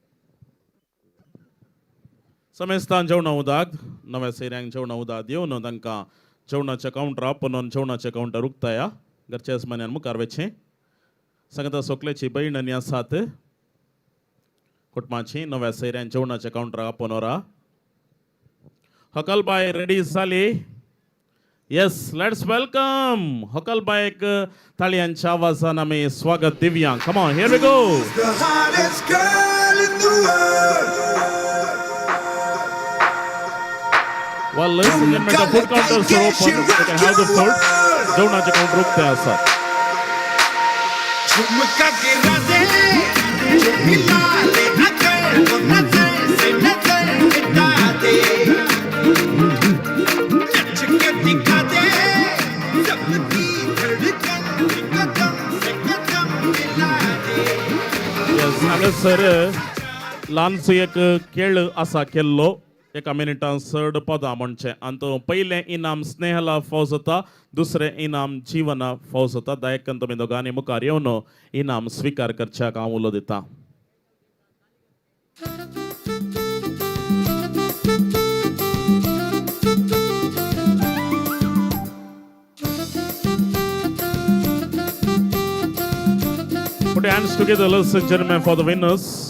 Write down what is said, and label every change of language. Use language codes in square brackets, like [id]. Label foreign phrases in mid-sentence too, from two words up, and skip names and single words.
[kok] समेस्तान जेवण उदक नव्या सैऱ्यांक जेवण उदक दिवन तांकां जेवणाच्या काउंटरा पुनोन जेवणाचे काउंटर उक्ताया घरच्याच मन्यान मुखार वेचे सांगता सोकल्याची बहीण आनी आसात कुटुंबाची नव्या सैऱ्यान जेवणाच्या काउंटरा पोनोरा हकलबाई रेडी जाली [en] yes let's welcome [kok] हकलबाईक ताळयांच्या आवाजान आमी स्वागत दिवया [en] come on here we go the hottest girl in the world. Well, listen, the food counters are open. You can have the food. [kok] जेवणाचे काउंटर उक्ते आसात [hi] ठुमका गिरा दे जो मिला ले नजर को नजर से नजर मिटा दे नच के दिखा दे सबकी धड़कन कदम से कदम मिला दे. [kok] येस हांगासर ल्हानसो एक खेळ आसा केल्लो एका मिनिटान चड पदां म्हणचे आनी तो पयलें इनाम स्नेहला फावो जाता दुसरें इनाम जीवना फावो जाता दयेकन तुमी दोगांनी मुखार येवन इनाम स्विकार करच्याक हांव उलो दितां. [en] Put your hands together, ladies and gentlemen, for the winners.